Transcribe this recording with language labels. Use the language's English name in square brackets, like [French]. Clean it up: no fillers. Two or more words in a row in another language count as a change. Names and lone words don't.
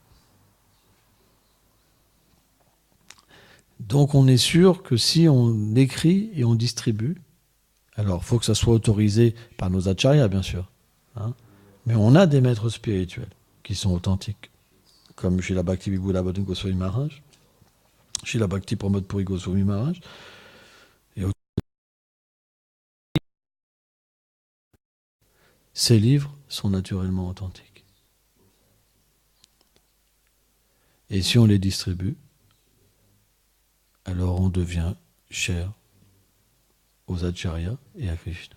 [French] Donc on est sûr que si on écrit et on distribue, alors il faut que ça soit autorisé par nos acharyas, bien sûr, hein, mais on a des maîtres spirituels qui sont authentiques, comme Srila Bhakti Vibhuda Bhadun Goswami Maharaj, Srila Bhakti Pramod Puri Goswami Maharaj, et ces livres sont naturellement authentiques. Et si on les distribue, alors on devient cher aux acharyas et à Krishna.